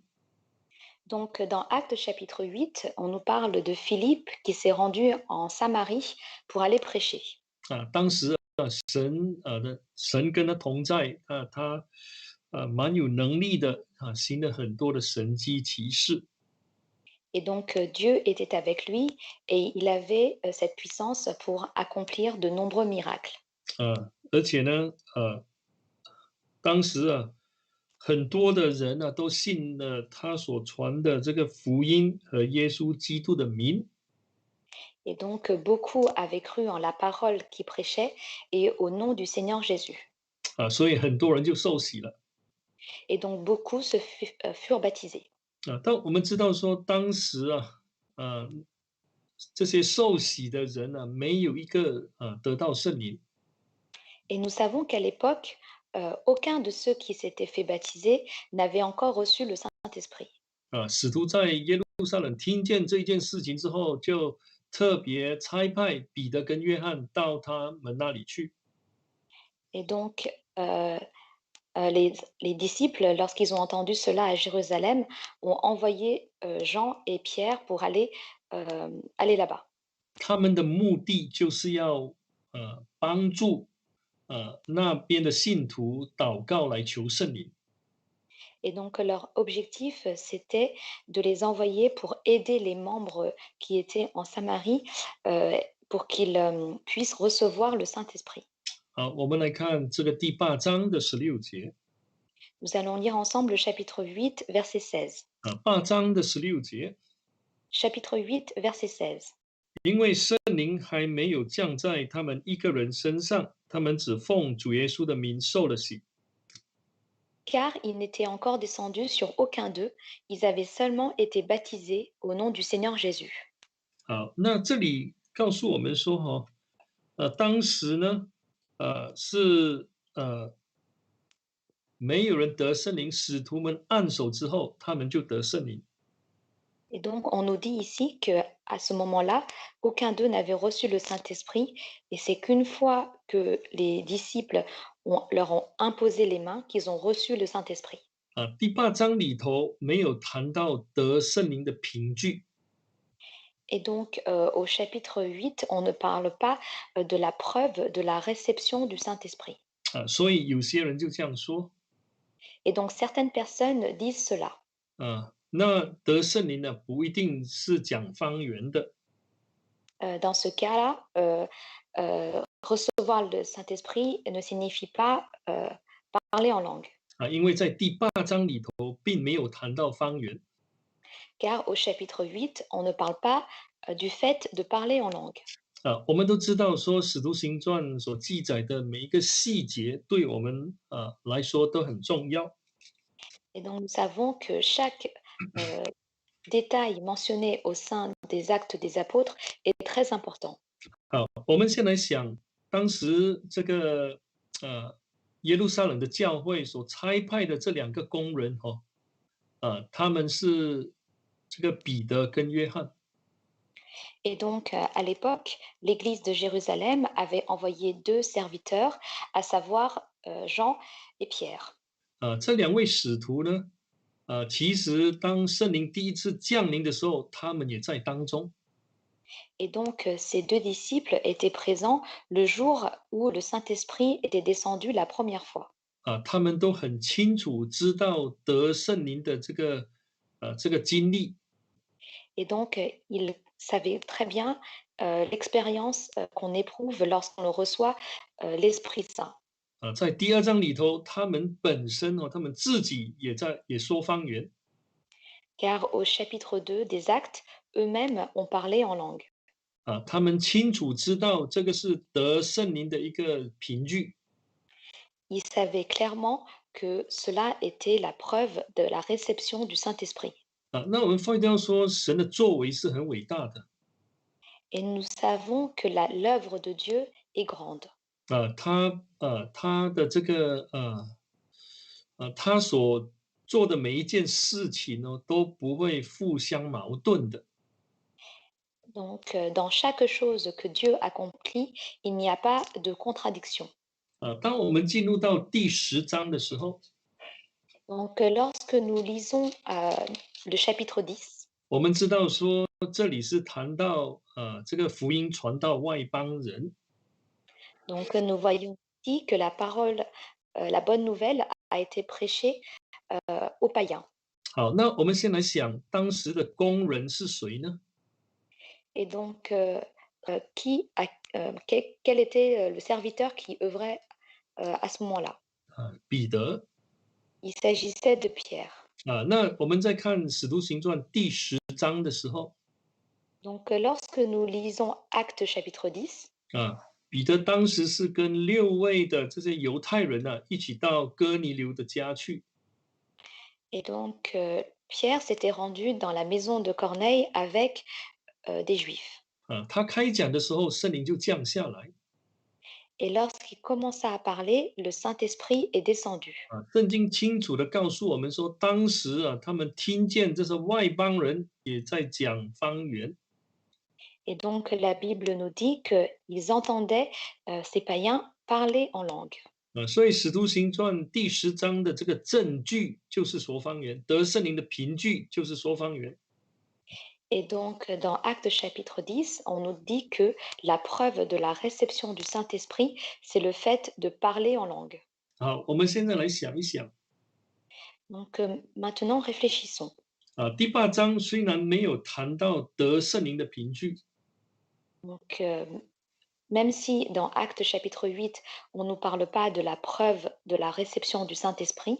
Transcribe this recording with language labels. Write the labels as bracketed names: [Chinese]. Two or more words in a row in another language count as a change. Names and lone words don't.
[French] Donc, dans Acte chapitre 8, on nous parle de Philippe qui s'est rendu en Samarie pour aller prêcher. [Chinese] 当时神跟他同在，他蛮有能力的行了很多的神迹奇事。 [French] Et donc, Dieu était avec lui et il avait cette puissance pour accomplir de nombreux miracles. [Chinese] 而且呢，当时很多的人都信了他所传的这个福音和耶稣基督的名。 [French] Et donc, beaucoup avaient cru en la parole qu'il prêchait et au nom du Seigneur Jésus. [Chinese] 所以很多人就受洗了。 [French] Et donc, beaucoup furent baptisés. [Chinese] 但我们知道说，当时这些受洗的人没有一个得到圣灵。 [French] Et nous savons qu'à l'époque, aucun de ceux qui s'étaient fait baptiser n'avait encore reçu le Saint-Esprit. [Chinese] 使徒在耶路撒冷听见这件事情之后，就特别差派彼得跟约翰到他们那里去。 [French] Et donc, les disciples, lorsqu'ils ont entendu cela à Jérusalem, ont envoyé Jean et Pierre pour aller là-bas. [Chinese] 他们的目的就是要帮助那边的信徒祷告来求圣灵。 [French] Et donc, leur objectif, c'était de les envoyer pour aider les membres qui étaient en Samarie pour qu'ils puissent recevoir le Saint-Esprit. [Chinese] 好，我们来看这个第8章的16节。 [French] Nous allons lire ensemble le chapitre 8, verset 16. [Chinese] 8 章的16节。 [French] Chapitre 8, verset 16. [Chinese] 因为圣灵还没有降在他们一个人身上，他们只奉主耶稣的名受了洗。 [French] Car il n'était encore descendu sur aucun d'eux, ils avaient seulement été baptisés au nom du Seigneur Jésus. [Chinese] 好，那这里告诉我们说，当时呢，是没有人得圣灵，使徒们按手之后，他们就得圣灵。 [French] Et donc, on nous dit ici que à ce moment-là, aucun d'eux n'avait reçu le Saint-Esprit, et c'est qu'une fois que les disciples leur ont imposé les mains qu'ils ont reçu le Saint-Esprit. [Chinese] 第8章里头没有谈到得圣灵的凭据。 [French] Et donc, au chapitre 8, on ne parle pas de la preuve de la réception du Saint-Esprit. [Chinese] 所以有些人就这样说。 [French] Et donc, certaines personnes disent cela. [Chinese] 那得圣灵呢，不一定是讲方言的。 [French] Dans ce cas-là, recevoir le Saint-Esprit ne signifie pas parler en langue. [Chinese] 因为在第8章里头并没有谈到方言。 [French] Car au chapitre 8, on ne parle pas du fait de parler en langue. [Chinese] 我们都知道说《使徒行传》所记载的每一个细节，对我们来说都很重要。 [French] Et donc, nous savons que chaque détail mentionné au sein des actes des apôtres est très important. [Chinese] 好，我们先来想，当时这个耶路撒冷的教会所差派的这2个工人他们是这个彼得跟约翰。 [French] Et donc, à l'époque, l'Église de Jérusalem avait envoyé 2 serviteurs, à savoir Jean et Pierre. [Chinese] 这2位使徒呢，其实当圣灵第一次降临的时候，他们也在当中。 [French] Et donc, ces 2 disciples étaient présents le jour où le Saint-Esprit était descendu la première fois. [Chinese] 他们都很清楚知道得圣灵的这个经历。 [French] Et donc, ils savaient très bien l'expérience qu'on éprouve lorsqu'on le reçoit l'Esprit Saint. [Chinese] 在第二章里头，他们本身他们自己也说方言 [French] Car au chapitre 2 des Actes, eux-mêmes ont parlé en langue. [Chinese] 他们清楚知道这个是得圣灵的一个凭据 [French] Ils savaient clairement que cela était la preuve de la réception du Saint-Esprit. [Chinese] 那我们发现说，神的作为是很伟大的 [French] Et nous savons que l'œuvre de Dieu est grande. [Chinese] 他的这个他所做的每一件事情呢，都不会互相矛盾的 [French] Donc, dans chaque chose que Dieu accomplit, il n'y a pas de contradiction. [Chinese] 当我们进入到第10章的时候， [French] Donc, lorsque nous lisons le chapitre 10, [Chinese] 我们知道说这里是谈到这个福音传到外邦人 [French] donc nous voyons ici que la parole, la bonne nouvelle a été prêchée aux païens. [Chinese] 好，那我们先来想当时的工人是谁呢？ [French] Et donc, quel était le serviteur qui œuvrait à ce moment-là? [Chinese] 彼得 [French] Il s'agissait de Pierre. [Chinese] 那我们在看《使徒行传》第10章的时候 [French] Donc, lorsque nous lisons Actes chapitre 10, [Chinese] 彼得当时是跟6位的这些犹太人一起到哥尼流的家去 [French] et donc Pierre s'était rendu dans la maison de Corneille avec des Juifs. [Chinese] 他开讲的时候，圣灵就降下来 [French] Et lorsqu'il commença à parler, le Saint-Esprit est descendu. [Chinese] 圣经清楚的告诉我们说，当时他们听见这些外邦人也在讲方言 [French] Et donc la Bible nous dit qu'ils entendaient ces païens parler en langue. [Chinese] 所以《使徒行传》第10章的这个证据就是说方言，得圣灵的凭据就是说方言。 [French] Et donc, dans Actes chapitre 10, on nous dit que la preuve de la réception du Saint-Esprit, c'est le fait de parler en langue. [Chinese] 好，我们现在来想一想 [French] Donc, maintenant, réfléchissons. [Chinese] 第8章虽然没有谈到得圣灵的凭据 [French] Donc, même si dans Actes chapitre 8, on ne nous parle pas de la preuve de la réception du Saint-Esprit,